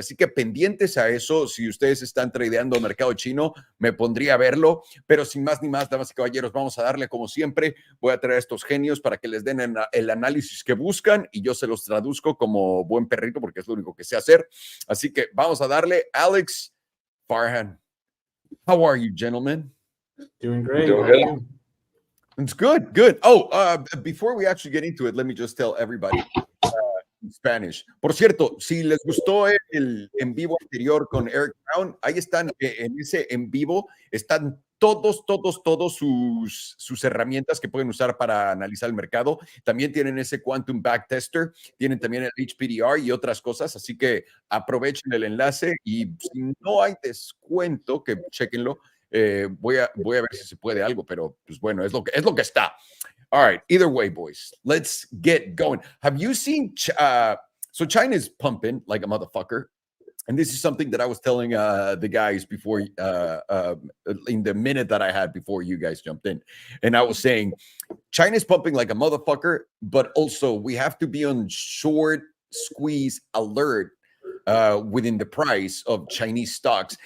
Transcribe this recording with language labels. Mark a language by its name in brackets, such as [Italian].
[Spanish] Así que pendientes a eso, si ustedes están tradeando el mercado chino, me pondría a verlo, pero sin más ni más, damas y caballeros, vamos a darle como siempre. Voy a traer a estos genios para que les den el análisis que buscan y yo se los traduzco como buen perrito porque es lo único que sé hacer. Así que vamos a darle. [English] Alex, Farhan, how are you, gentlemen? Doing great. Doing good. It's good, good. Oh, before we actually get into it, let me just tell everybody in Spanish. [Spanish] Por cierto, si les gustó el en vivo anterior con Eric Brown, ahí están, en ese en vivo, están todos sus herramientas que pueden usar para analizar el mercado. También tienen ese Quantum Backtester, tienen también el HPDR y otras cosas, así que aprovechen el enlace y si no hay descuento, que chequenlo. Voy a ver si se puede algo, pero pues bueno, es lo que está. [English] All right, either way, boys, let's get going. Have you seen, so China's pumping like a motherfucker. And this is something that I was telling the guys before, in the minute that I had before you guys jumped in. And I was saying, China's pumping like a motherfucker, but also we have to be on short squeeze alert within the price of Chinese stocks.